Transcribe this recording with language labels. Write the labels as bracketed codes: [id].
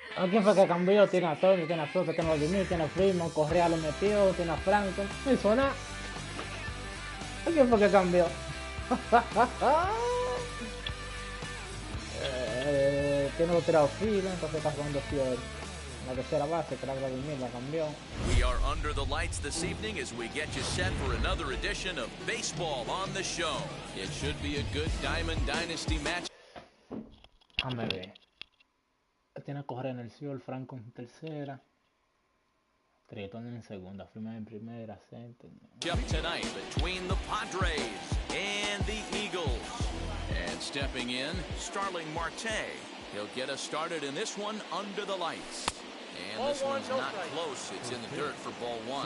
[es] ¿Quién fue que cambió? Tiene a Tony, tiene a Sosa, tiene a Vladimir, tiene a Freeman, Correa lo metió, tiene a Franco. No hizo nada. ¿Quién fue que cambió? Tiene los tirados fila, entonces está jugando Fiori. La tercera base, que era Vladimir, la cambió. [en] We are under the lights this evening as we get you set for another edition of Baseball on the Show. It should be a good Diamond Dynasty match. [es] Déjame ver. Tiene a Correa en el cielo, Franco en tercera. Triton en segunda, Freeman en primera, center. [en] Up tonight between the Padres and the Eagles. And stepping in, Starling Marte. He'll get us started in this one under the lights. And this one's not close. It's in the dirt for ball one.